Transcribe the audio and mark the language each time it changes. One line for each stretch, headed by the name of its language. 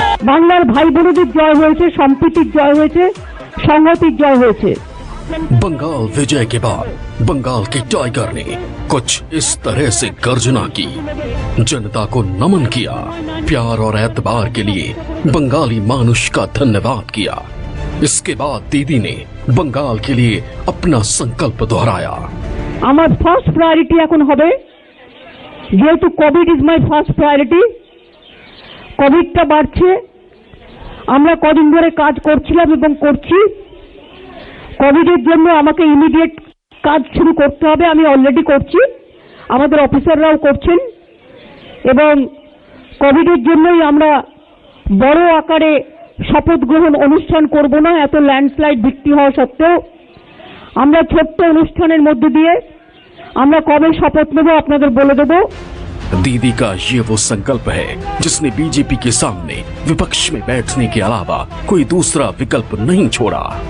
Bangla: বাংলার ভাই বোনদের জয় হয়েছে, সম্প্রীতির জয় হয়েছে, সংহতির জয় হয়েছে।
Hindi: बंगाल विजय के बाद बंगाल के टाइगर ने कुछ इस तरह से गर्जना की, जनता को नमन किया, प्यार और एतबार के लिए बंगाली मानुष का धन्यवाद किया। इसके बाद दीदी ने बंगाल के लिए अपना संकल्प दोहराया।
Bangla: আমার ফার্স্ট প্রায়োরিটি এখন হবে, যেহেতু
English: Covid is my first priority,
Bangla: কোভিডটা বাড়ছে, আমরা কদিন ধরে কাজ করছিলাম এবং করছি। কোভিডের জন্য আমাকে ইমিডিয়েট কাজ শুরু করতে হবে, আমি অলরেডি করছি, আমাদের অফিসাররাও করছেন এবং কোভিডের জন্যই আমরা বড় আকারে শপথ গ্রহণ অনুষ্ঠান করব না। এত ল্যান্ডস্লাইড বৃষ্টি হওয়া সত্ত্বেও আমরা ছোট্ট অনুষ্ঠানের মধ্যে দিয়ে আমরা কবে শপথ নেব আপনাদের বলে দেব।
Hindi: दीदी का ये वो संकल्प है जिसने बीजेपी के सामने विपक्ष में बैठने के अलावा कोई दूसरा विकल्प नहीं छोड़ा।